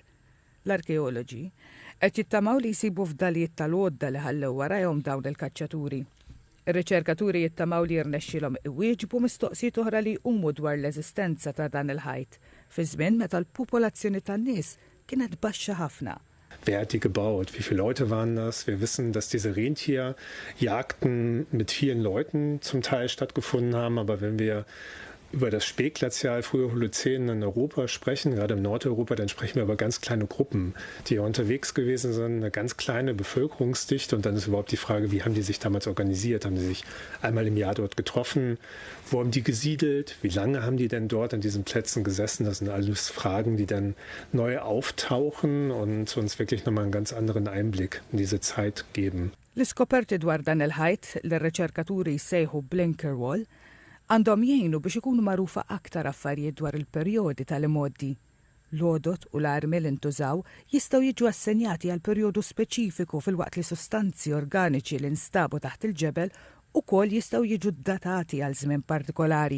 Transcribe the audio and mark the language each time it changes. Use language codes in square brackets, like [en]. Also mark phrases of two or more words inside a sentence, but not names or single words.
[mt] L-arkeoloġi qed jittamaw li jsibu fdalijiet tal-għodda li ħallew warahom dawn il-kaċċaturi. Ir-riċerkaturi jittamaw li jirnexxilhom iwieġbu mistoqsijiet oħra li jqumu dwar l-eżistenza ta' dan il-ħajt, fi żmien meta l-popolazzjoni tan-nies kienet baxxa ħafna. [de] Wer hat die gebaut? Wie viele Leute waren das? Wir wissen, dass diese Rentierjagden mit vielen Leuten zum Teil stattgefunden haben. Aber wenn wir über das Spätglazial, frühe Holozän in Europa sprechen, gerade im Nordeuropa, dann sprechen wir über ganz kleine Gruppen, die ja unterwegs gewesen sind, eine ganz kleine Bevölkerungsdichte. Und dann ist überhaupt die Frage, wie haben die sich damals organisiert? Haben die sich einmal im Jahr dort getroffen? Wo haben die gesiedelt? Wie lange haben die denn dort an diesen Plätzen gesessen? Das sind alles Fragen, die dann neu auftauchen und uns wirklich nochmal einen ganz anderen Einblick in diese Zeit geben. [mt] L-iskoperti dwar dan il-ħajt l-riċerkaturi jsejħu Blinker Wall għandhom jgħinu biex ikunu magħrufa aktar affarijiet dwar il-perjodi tal-imoddi. L-għodot u l-armi li ntużaw jistgħu jiġu assenjati għal perjodu speċifiku fil-waqt li sostanzi organiċi li nstabu taħt il-ġebel ukoll jistgħu jiġu datati għal żmien partikolari.